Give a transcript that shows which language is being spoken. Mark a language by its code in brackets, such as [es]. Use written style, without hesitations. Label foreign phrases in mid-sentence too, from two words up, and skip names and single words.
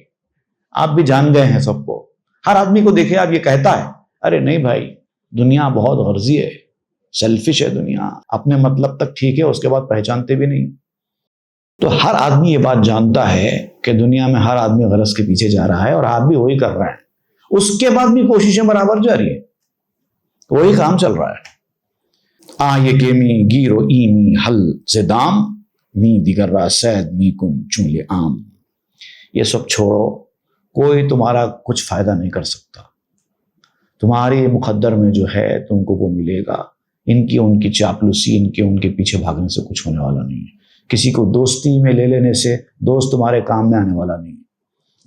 [ur] آپ بھی جان گئے ہیں سب کو، ہر آدمی کو دیکھے آپ یہ کہتا ہے ارے نہیں بھائی دنیا بہت غرضی ہے، سیلفش ہے دنیا، اپنے مطلب تک ٹھیک ہے، اس کے بعد پہچانتے بھی نہیں۔ تو ہر آدمی یہ بات جانتا ہے کہ دنیا میں ہر آدمی غرض کے پیچھے جا رہا ہے، اور آپ بھی وہی کر رہے ہیں، اس کے بعد بھی کوششیں برابر جاری ہے، وہی کام چل رہا ہے۔ [fa] یہ کیمی گیرو ایمی حل زدام، می دیگر را سید می کن چونلے عام۔ [ur] یہ سب چھوڑو، کوئی تمہارا کچھ فائدہ نہیں کر سکتا، تمہاری مقدر میں جو ہے تم کو وہ ملے گا۔ ان کی چاپلوسی، ان کے پیچھے بھاگنے سے کچھ ہونے والا نہیں ہے۔ کسی کو دوستی میں لے لینے سے دوست تمہارے کام میں آنے والا نہیں ہے۔